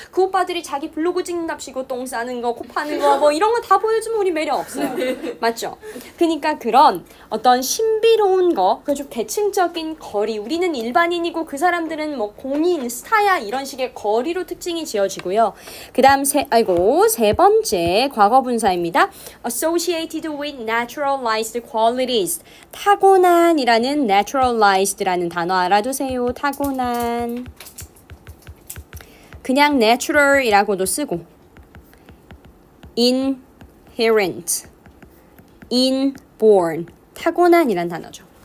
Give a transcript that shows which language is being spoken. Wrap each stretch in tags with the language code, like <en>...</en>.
<ko>그 오빠들이 자기 블로그 찍는답시고 똥 싸는 거, 코 파는 거, 뭐 이런 거 다 보여주면 우리 매력 없어요. 맞죠? 그러니까 그런 어떤 신비로운 거, 그 좀 계층적인 거리. 우리는 일반인이고 그 사람들은 뭐 공인, 스타야 이런 식의 거리로 특징이 지어지고요. 그다음 세 번째 과거 분사입니다.</ko> <en>Associated with naturalized qualities.</en> <ko>타고난이라는 naturalized라는 단어 알아두세요. 타고난. 그냥 natural이라고도 쓰고 inherent, inborn, 타고난이란 단어죠.</ko>